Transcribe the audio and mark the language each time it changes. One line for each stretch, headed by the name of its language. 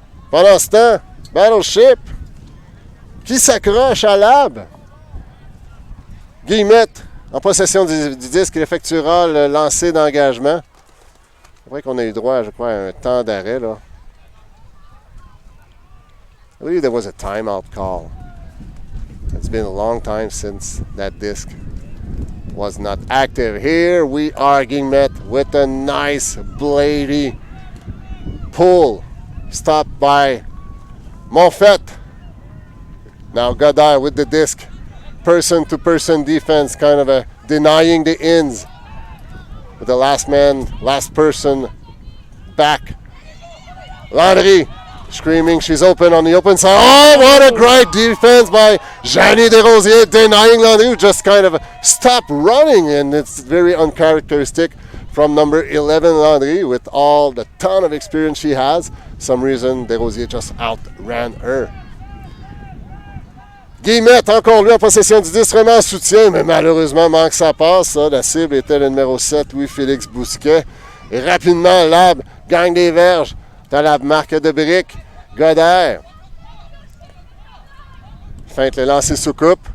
French: Pendant ce temps, Battleship qui s'accroche à Lab. Guillemette en possession du disque, il effectuera le lancer d'engagement. C'est vrai qu'on a eu droit, je crois, à un temps d'arrêt, là.
English: I believe there was a timeout call. It's been a long time since that disc was not active. Here we are, Guillemette, with a nice bladey pull. Stopped by Monfette. Now Godard with the disc. Person-to-person defense, kind of denying the ins. With the last man, last person back. Landry screaming she's open on the open side. Oh, what a great defense by Jeannie Desrosiers, denying Landry, who just kind of stopped running, and it's very uncharacteristic from number 11 Landry with all the ton of experience she has. Some reason Desrosiers just outran her.
French: Guillemette, encore lui en possession du 10, vraiment en soutien, mais malheureusement manque sa passe. Ça. La cible était le numéro 7, Louis-Félix Bousquet. Et rapidement, Lab gagne des verges dans la marque de briques. Godard feinte le lancer sous coupe.